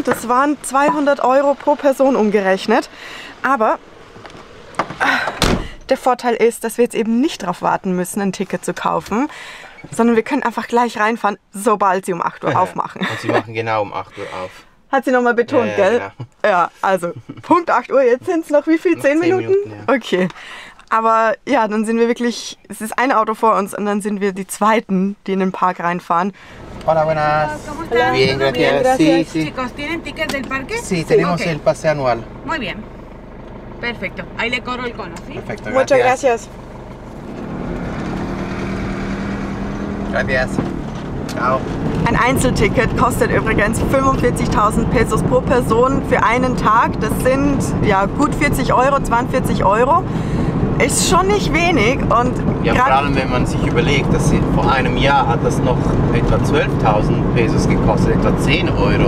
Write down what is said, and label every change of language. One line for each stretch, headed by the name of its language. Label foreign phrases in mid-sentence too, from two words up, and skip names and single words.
German: Das waren 200 € pro Person umgerechnet. Aber der Vorteil ist, dass wir jetzt eben nicht darauf warten müssen, ein Ticket zu kaufen, sondern wir können einfach gleich reinfahren, sobald sie um 8 Uhr aufmachen. Und sie machen genau um 8 Uhr auf. Hat sie nochmal betont, gell? Genau. Ja, also Punkt 8 Uhr, jetzt sind es noch wie viel? Noch 10 10 Minuten? ja. Okay. Aber ja, dann sind wir wirklich, es ist ein Auto vor uns und dann sind wir die Zweiten, die in den Park reinfahren.
Spanish: Hola, buenas. ¿Cómo están? Bien, gracias. Bien, gracias. Sí, sí. Chicos, ¿tienen ticket del parque? Sí, tenemos Ok. el pase anual. Muy bien. Perfecto. Ahí le cobro el cono, ¿sí? Perfecto, Muchas gracias. Gracias. Ciao.
German: Ein Einzelticket kostet übrigens 45.000 Pesos pro Person für einen Tag. Das sind ja gut 40 €, 42 €. Ist schon nicht wenig und Ja, vor allem wenn man sich überlegt, dass vor einem Jahr hat das noch etwa 12.000 Pesos gekostet, etwa 10 €